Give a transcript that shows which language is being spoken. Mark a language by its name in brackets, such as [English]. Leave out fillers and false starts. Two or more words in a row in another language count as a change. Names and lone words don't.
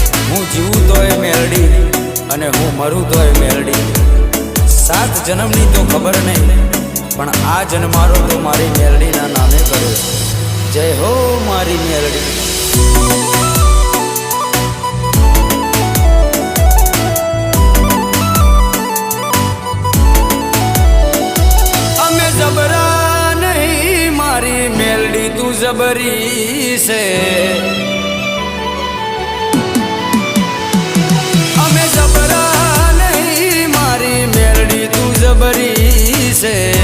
[Gujarati] હું જીવું તોય મેલડી અને હું મરું તોય મેલડી। 7 જન્મની તો ખબર નહીં, પણ આ જન્મારો તો મારી મેલડીના નામે કર્યો। જય હો મારી મેલડી। [Hindi] जबरा नहीं मारी मेलडी तू जबरी से, हमें जबरा नहीं मारी मेलडी तू जबरी से।